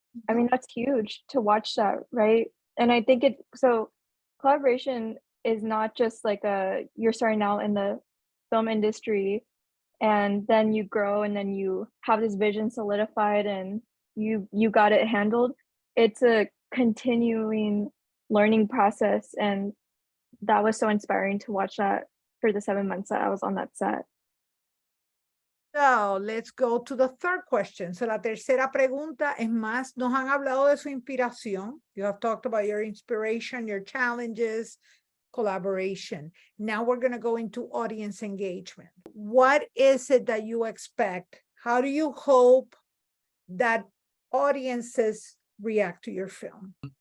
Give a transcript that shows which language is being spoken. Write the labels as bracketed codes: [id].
[en] I mean, that's huge to watch that, right? And I think so collaboration is not just like you're starting out in the film industry, and then you grow, and then you have this vision solidified, and you got it handled. It's a continuing learning process, and that was so inspiring to watch that for the 7 months that I was on that set. So let's go to the third question. [es] So la tercera pregunta es más, nos han hablado de su inspiración. [en] You have talked about your inspiration, your challenges, collaboration. Now we're going to go into audience engagement. What is it that you expect? How do you hope that audiences react to your film?